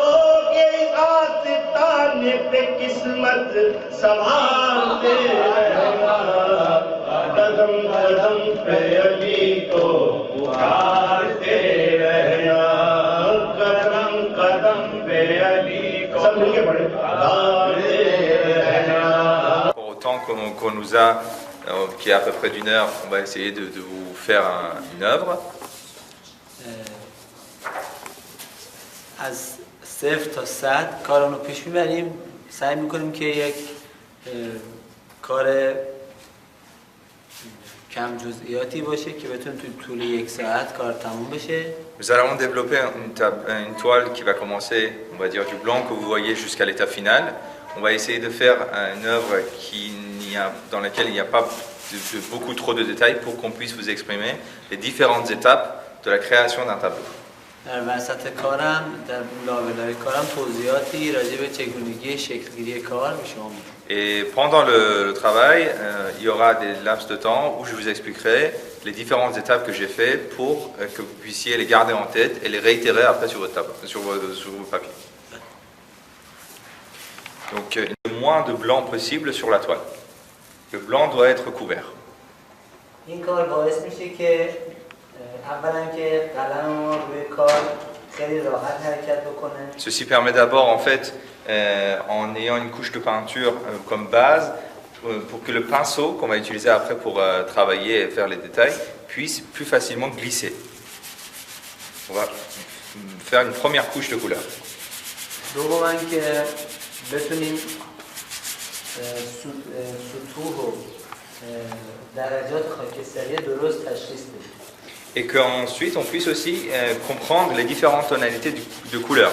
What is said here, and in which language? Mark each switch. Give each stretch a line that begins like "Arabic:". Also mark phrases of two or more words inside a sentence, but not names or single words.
Urdu: کے آستانے پہ قسمت سنبھالتے رہنا. قدم قدم پہ علی کو پکارتے رہنا. قدم قدم پہ علی کو سب مل کے پڑھے پکارتے رہنا.
French: Pour autant qu'on nous a, qui est à peu près d'une heure, on va essayer de vous faire une œuvre.
Persian: از صفر تا 100 کارونو پیش میبریم. سعی میکنیم که یک کار کم جزئیاتی باشه که بتونه توی طول یک ساعت کار تموم بشه.
French: Nous allons développer une toile qui va commencer, on va dire, du blanc que vous voyez jusqu'à l'état final. On va essayer de faire une œuvre dans laquelle il n'y a pas beaucoup trop de détails pour qu'on puisse vous exprimer les différentes étapes de la création d'un tableau.
Persian: در وسط کارم، در لابلای کارم توضیحاتی راجع به چگونگی شکلگیری کار به شما میدم.
French: Et pendant le travail, il y aura des laps de temps où je vous expliquerai les différentes étapes que j'ai fait pour que vous puissiez les garder en tête et les réitérer après sur votre tableau, sur vos papiers. Donc le moins de blanc possible sur la toile. Le blanc doit être couvert.
Persian: این کار باعث میشه که اولا که قلم ما روی کار خیلی راحت حرکت بکنه.
French: Ceci permet d'abord en fait en ayant une couche de peinture comme base pour que le pinceau qu'on va utiliser après pour travailler et faire les détails puisse plus facilement glisser. On va faire une première couche de couleur.
Persian: دوما که بتونیم سطوح و درجات خاکستری درست تشخیص بدیم.
French: Et qu'ensuite on puisse aussi comprendre les différentes tonalités de couleurs.